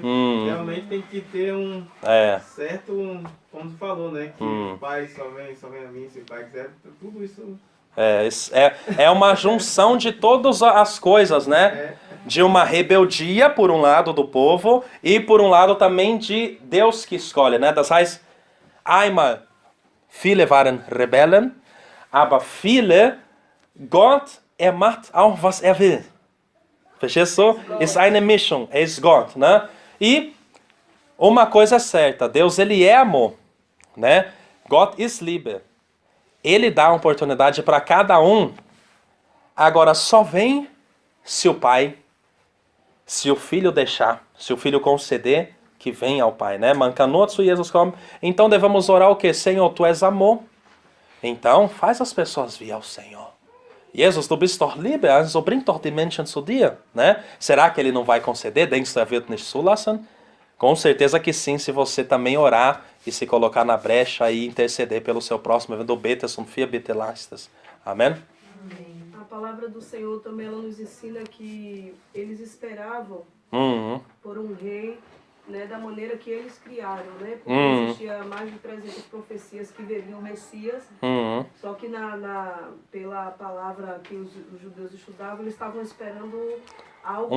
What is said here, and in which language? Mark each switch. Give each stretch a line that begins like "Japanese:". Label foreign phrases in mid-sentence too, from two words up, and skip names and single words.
Portuguese: Realmente tem que ter um certo, como você falou, né? Que o pai só vem a mim, se o pai quiser, tudo isso... É uma junção de todas as coisas, né? De uma rebeldia, por um lado, do povo, e por um lado também de Deus que escolhe, né?
German: Das heißt, Einmal, viele waren Rebellen, aber viele, Gott, macht auch, was will. Verstehst du? Ist eine Mischung, ist Gott,
Portuguese: né? E uma coisa é certa, Deus, ele é amor, né?
German: Gott ist Liebe.
Portuguese: Ele dá oportunidade para cada um. Agora, só vem se o pai, se o filho deixar, se o filho conceder, que venha ao Pai, né?
German: Man kann nur zu Jesus kommen.
Portuguese: Então devemos orar o quê? Senhor, tu és amor. Então, faz as pessoas vir ao Senhor.
German: Jesus, du bist doch Liebe, also bring doch die Menschen zu dir,
Portuguese: né? Será que ele não vai conceder?
German: Denkst du, wird nicht zulassen?
Portuguese: Com certeza que sim, se você também orar e se colocar na brecha e interceder pelo seu próximo,
German: wenn du betest und für bitte leistest.
Portuguese: Amém? A palavra do Senhor também ela nos ensina que eles esperavam por um rei, né, da maneira que eles criaram, né? Porque existia mais de 300 profecias que veriam o Messias, só que pela palavra que os judeus estudavam, eles estavam esperando algo